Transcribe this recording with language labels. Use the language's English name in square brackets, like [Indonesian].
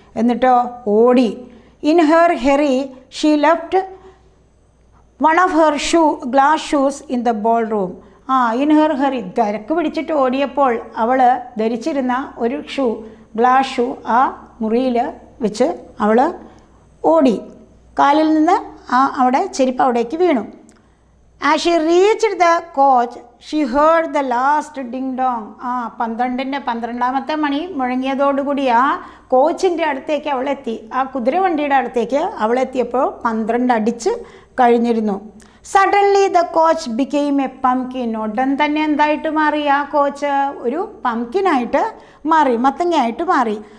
[Malayalam] എന്നിട്ടോ ഓടി. [English] In her hurry she left one of her glass shoes in the ballroom. In her hurry, [Malayalam] തിരക്ക് പിടിച്ചിട്ട് ഓടിയപ്പോൾ അവൾ ധരിച്ചിരുന്ന ഒരു ഗ്ലാസ് ഷൂ ആ മുറിയിൽ വെച്ച് അവൾ ഓടി. കാലിൽ നിന്ന് അവിടെ ചെരുപ്പ് അവിടേക്ക് വീണു. [English] As she reached the coach, she heard the last ding dong. [Malayalam] 12-ാമത്തെ മണി മുഴങ്ങിയതോടുകൂടി ആ കോച്ചിൻ്റെ അടുത്തേക്ക് അവളെത്തി. ആ കുതിരവണ്ടിയുടെ അടുത്തേക്ക് അവളെത്തിയപ്പോൾ 12 അടിച്ച് കഴിഞ്ഞിരുന്നു. [English] Suddenly the coach became a pumpkin. [Malayalam] ഉടൻ തന്നെ എന്തായിട്ട് മാറി? ആ കോച്ച് ഒരു പംകിനായിട്ട് മാറി, മത്തങ്ങയായിട്ട് മാറി.